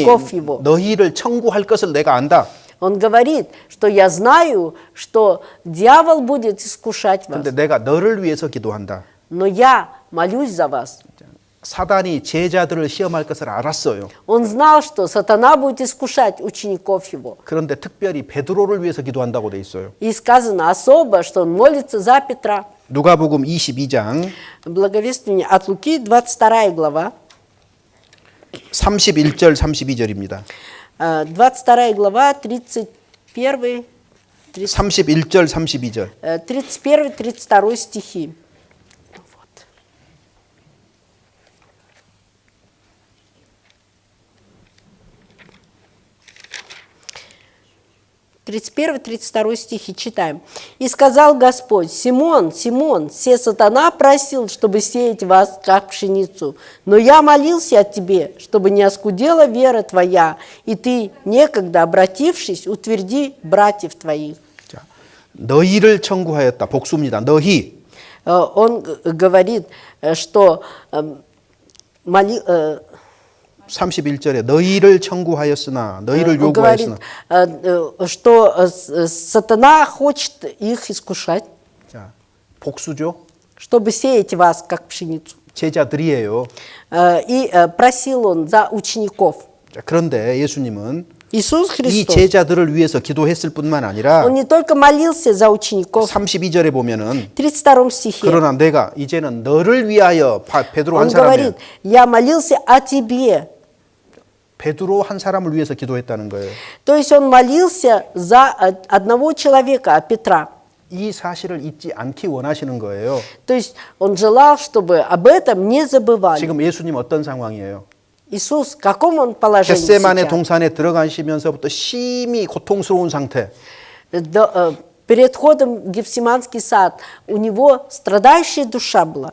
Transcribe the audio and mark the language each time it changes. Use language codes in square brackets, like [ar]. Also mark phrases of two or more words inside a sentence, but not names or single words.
[ru] учеников его, [ko] 너희를 청구할 것을 내가 안다. [ru] он говорит, что я знаю, что дьявол будет искушать вас, [ko] 근데 내가 너를 위해서 기도한다. [ru] но я молюсь за вас. [ko] 사단이 제자들을 시험할 것을 알았어요. [ru] Он знал, что сатана будет искушать учеников его. [ko] 그런데 특별히 베드로를 위해서 기도한다고 돼 있어요. [ru] И сказано особо, что он молится за Петра. [ko] 누가복음 22장 [ru] Благовествование от Луки, 22 глава. [ko] 31절 32절입니다. [ru] 22 глава, 31, [ko] 31절 32절. [ru] 31, 32 стихи. Вот. 31-32 стихи читаем. «И сказал Господь: Симон, Симон, се сатана просил, чтобы сеять вас, как пшеницу. Но я молился о тебе, чтобы не оскудела вера твоя, и ты, некогда обратившись, утверди братьев твоих». [ko] 자, 너희를 청구하였다. 복수입니다. 너희. [ru] Он говорит, что [ko] 31절에 너희를 청구하였으나 너희를 [ru] он говорит, [ko] 요구하였으나. [ru] что сатана хочет их искушать, [ko] 자, 복수죠. [ru] чтобы сеять вас, как пшеницу. [ko] 제자들이에요. [ru] И просил он за учеников. [ko] 자, 그런데 예수님은 [ru] Иисус [ko] 이 [ru] Христос, [ko] 제자들을 위해서 기도했을 뿐만 아니라 [ru] он не только молился за учеников, [ko] 32절에 보면은 [ru] в 32 стихе, [ko] 그러나 내가 이제는 너를 위하여 베드로 한 [ru] он [ko] 사람을 [ru] говорит, я молился о тебе. [ko] 베드로 한 사람을 위해서 기도했다는 거예요. [ru] То есть он молился за одного человека, о Петра. [ko] 이 사실을 잊지 않기 원하시는 거예요. [ru] То есть он желал, чтобы об этом не забывали. [ko] 지금 예수님 어떤 상황이에요? [ru] Иисус, в каком он положении [ko] 겟세마네 [ru] сейчас? [ko] 동산에 들어가시면서부터 심히 고통스러운 상태. [ru] Перед входом в Гефсиманский сад у него страдающая душа была.